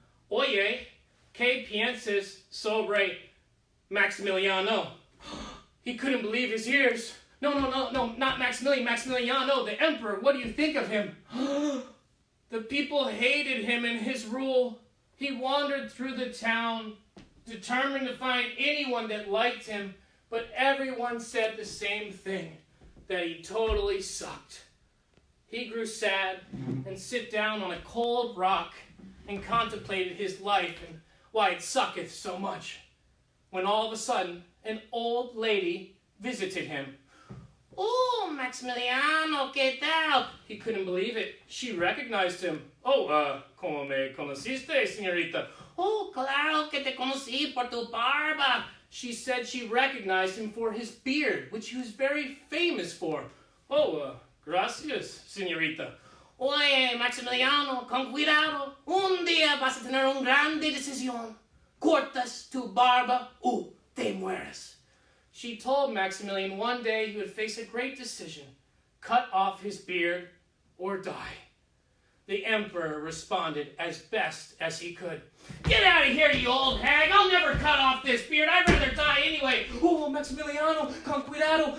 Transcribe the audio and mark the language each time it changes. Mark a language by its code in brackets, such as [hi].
[es] Oye, ¿qué piensas sobre Maximiliano? [en] He couldn't believe his ears. No, not Maximilian. Maximiliano, the emperor. What do you think of him? The people hated him and his rule. He wandered through the town, determined to find anyone that liked him, but everyone said the same thing, that he totally sucked. He grew sad and sit down on a cold rock and contemplated his life and why it sucketh so much, when all of a sudden an old lady visited him. [es] Oh, Maximiliano, ¿qué tal? [en] He couldn't believe it. She recognized him. [es] Oh, ¿cómo me conociste, señorita? Oh, claro que te conocí por tu barba. [en] She said she recognized him for his beard, which he was very famous for. [es] Oh, gracias, señorita. Oye, Maximiliano, con cuidado. Un día vas a tener una grande decisión. Cortas tu barba o te mueres. [en] She told Maximilian one day he would face a great decision, cut off his beard or die. The emperor responded as best as he could. Get out of here, you old hag! I'll never cut off this beard. I'd rather die anyway. [es] Oh, Maximiliano, con cuidado.